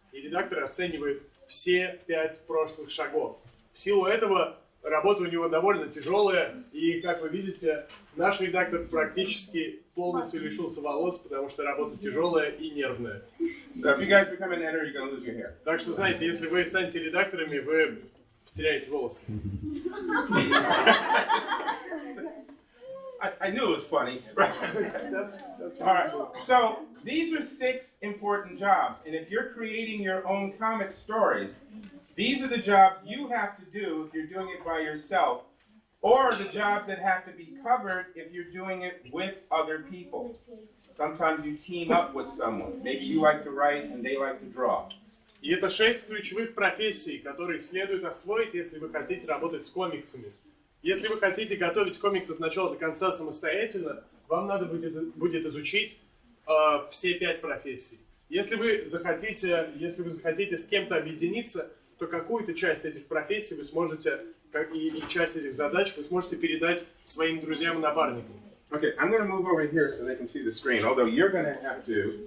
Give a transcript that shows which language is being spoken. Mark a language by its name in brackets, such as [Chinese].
[Russian] И редактор оценивает все 5 прошлых шагов. В силу этого работа у него довольно тяжелая, и, как вы видите, наш редактор практически полностью лишился волос, потому что работа тяжелая и нервная. [English] So if you guys become an editor, you're going to lose your hair. [Russian] Так что, знаете, если вы станете редакторами, вы теряете волосы. [English] I knew it was funny. That's All right. So these are 6 important jobs, and if you're creating your own comic stories, These are the jobs you have to do if you're doing it by yourself, or the jobs that have to be covered if you're doing it with other people. Sometimes you team up with someone. Maybe you like to write and they like to draw. [Russian] И это 6 ключевых профессий, которые следует освоить, если вы хотите работать с комиксами. Если вы хотите готовить комиксы от начала до конца самостоятельно, вам надо будет изучить все 5 профессий. Если вы захотите с кем-то объединиться, то какую-то часть этих профессий вы сможете, и часть этих задач вы сможете передать своим друзьям и напарникам. [English] Okay, I'm going to move over here so they can see the screen, although you're going to have to...